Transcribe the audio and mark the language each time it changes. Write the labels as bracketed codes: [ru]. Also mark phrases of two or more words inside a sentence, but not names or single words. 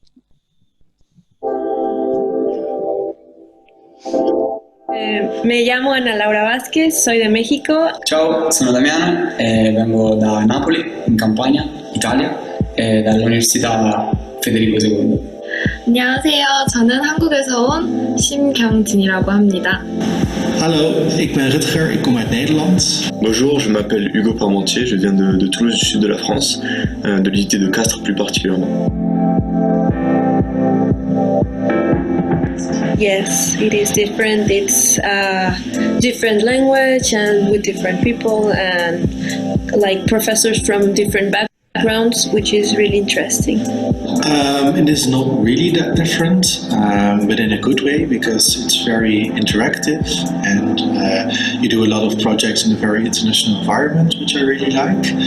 [es] Me llamo Ana Laura Vázquez, soy de México. [it] Ciao, sono Damiano e vengo da Napoli, in Campania, Italia, dall'Università Federico II. [ko] 안녕하세요. 저는 한국에서 온 심경진이라고 합니다. [nl] Hallo, ik ben Rutger, ik kom uit Nederland. [fr] Bonjour, je m'appelle Hugo Parmentier, je viens de Toulouse du sud de la France, de l'unité de Castres plus particulièrement. [en] Yes, it is different. It's a different language and with different people and like professors from different backgrounds, which is really interesting. It is not really that different, but in a good way because it's very interactive and you do a lot of projects in a very international environment, which I really like.